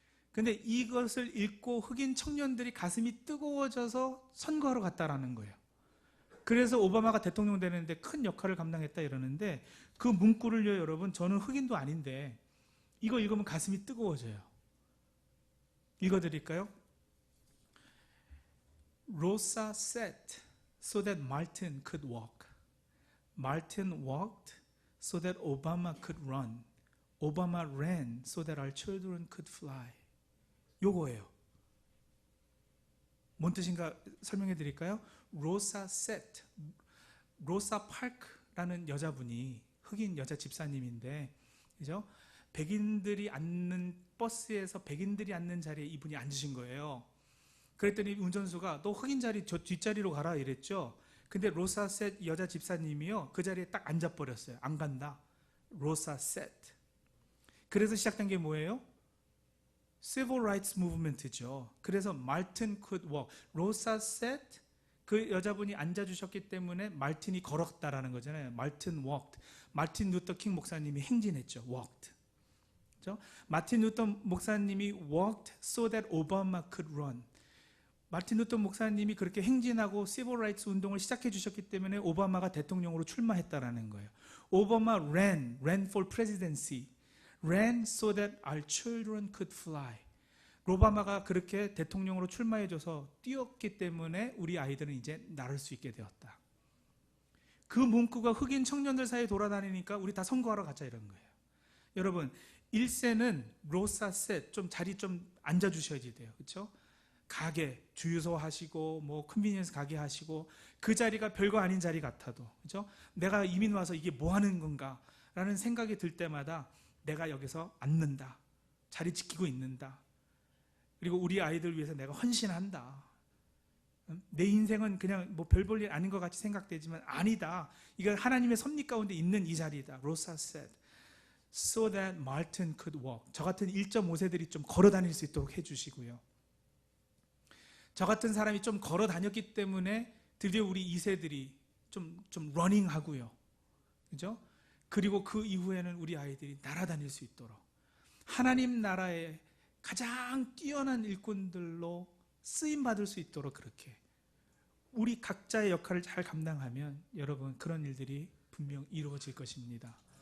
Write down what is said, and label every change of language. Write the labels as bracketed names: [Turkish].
[Korean] 근데 이것을 읽고 흑인 청년들이 가슴이 뜨거워져서 선거하러 갔다라는 거예요. 그래서 오바마가 대통령 되는데 큰 역할을 감당했다 이러는데 그 문구를요, 여러분, 저는 흑인도 아닌데 이거 읽으면 가슴이 뜨거워져요. 읽어드릴까요? [English] Rosa sat so that Martin could walk. Martin walked so that Obama could run. Obama ran so that our children could fly. [Korean] 요거예요. 뭔 뜻인가 설명해 드릴까요? 로사 셋, 로사 파크라는 여자분이 흑인 여자 집사님인데, 그죠? 백인들이 앉는 버스에서 백인들이 앉는 자리에 이분이 앉으신 거예요. 그랬더니 운전수가 너 흑인 자리 저 뒷자리로 가라 이랬죠. 근데 로사 셋 여자 집사님이요, 그 자리에 딱 앉아버렸어요. 안 간다. 로사 셋. 그래서 시작된 게 뭐예요? [English] Civil Rights Movement죠. [Korean] 그래서 [English] Martin could walk. [Korean] 로사 셋, 그 여자분이 앉아주셨기 때문에 말틴이 걸었다라는 거잖아요. [English] Martin walked. [Korean] 마틴 루터 킹 목사님이 행진했죠. [English] walked. [Korean] 그렇죠? 마틴 루터 목사님이 [English] walked so that Obama could run. [Korean] 마틴 루터 목사님이 그렇게 행진하고 Civil Rights 운동을 시작해 주셨기 때문에 오바마가 대통령으로 출마했다라는 거예요. 오바마 [English] ran for presidency. ran so that our children could fly. [Korean] 오바마가 그렇게 대통령으로 출마해줘서 뛰었기 때문에 우리 아이들은 이제 날을 수 있게 되었다. 그 문구가 흑인 청년들 사이에 돌아다니니까 우리 다 선거하러 가자 이런 거예요. 여러분, 1세는 로사 셋, 좀 자리 좀 앉아주셔야지 돼요. 그렇죠? 가게, 주유소 하시고 뭐 컨비니언스 가게 하시고 그 자리가 별거 아닌 자리 같아도, 그렇죠? 내가 이민 와서 이게 뭐 하는 건가 라는 생각이 들 때마다 내가 여기서 앉는다, 자리 지키고 있는다, 그리고 우리 아이들 위해서 내가 헌신한다. 내 인생은 그냥 뭐 별 볼 일 아닌 것 같이 생각되지만 아니다. 이건 하나님의 섭리 가운데 있는 이 자리다. 로사 [English] said, so that Martin could walk. [Korean] 저 같은 1.5세들이 좀 걸어 다닐 수 있도록 해주시고요. 저 같은 사람이 좀 걸어 다녔기 때문에 드디어 우리 2세들이 좀 러닝 하고요. 그죠? 그리고 그 이후에는 우리 아이들이 날아다닐 수 있도록 하나님 나라의 가장 뛰어난 일꾼들로 쓰임받을 수 있도록 그렇게 우리 각자의 역할을 잘 감당하면 여러분 그런 일들이 분명 이루어질 것입니다.